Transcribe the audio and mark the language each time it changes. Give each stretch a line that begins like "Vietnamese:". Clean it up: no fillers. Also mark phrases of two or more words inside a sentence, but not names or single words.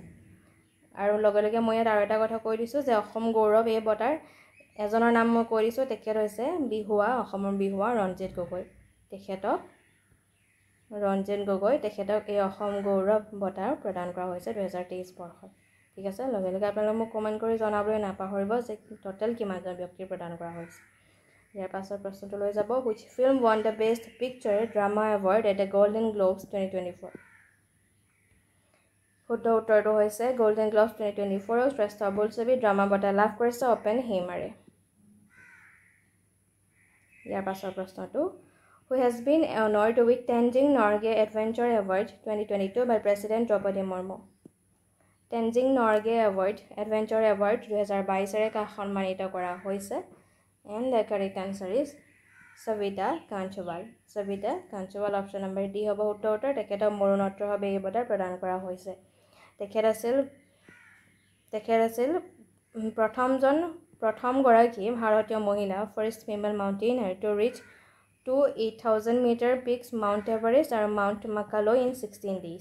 Assamese: আৰু লগে লগে মই ইয়াত আৰু এটা কথা কৈ দিছোঁ যে অসম গৌৰৱ এই বঁটাৰ এজনৰ নাম মই কৈ দিছোঁ, তেখেত হৈছে অসমৰ বিহুৱা ৰঞ্জিত গগৈ। তেখেতক এই অসম গৌৰৱ বঁটা প্ৰদান কৰা হৈছে 2023 বৰ্ষত। ঠিক আছে, লগে লগে আপোনালোকে মোক কমেণ্ট কৰি জনাবলৈ নাপাহৰিব যে টোটেল কিমানজন ব্যক্তিক প্ৰদান কৰা হৈছে। ইয়াৰ পাছৰ প্ৰশ্নটো লৈ যাব,
English: which film won the Best Picture Drama Award at the Golden Globes 2024?
Assamese: শুদ্ধ উত্তৰটো হৈছে গোল্ডেন গ্ল'বছ 2024 শ্ৰেষ্ঠ বোলছবি ড্ৰামা বঁটা লাভ কৰিছে অপেনহেইমাৰে। ইয়াৰ পাছৰ প্ৰশ্নটো,
English: who has been honored with Tenzing Norgay Adventure Award 2022 by President Draupadi Murmu?
Assamese: Tenzing Norgay Adventure Award 2022 কাক সন্মানিত কৰা হৈছে?
English: And the correct answer is Savita Kanchwal। option number D
Assamese: হ'ব শুদ্ধ উত্তৰ। তেখেতক মৰণোত্তৰভাৱে এই বঁটা প্ৰদান কৰা হৈছে। তেখেত আছিল প্ৰথমগৰাকী ভাৰতীয় মহিলা
English: first female mountaineer to reach 8,000 meter peaks Mount Everest
Assamese: আৰু
English: Mount Makalu in 16 days.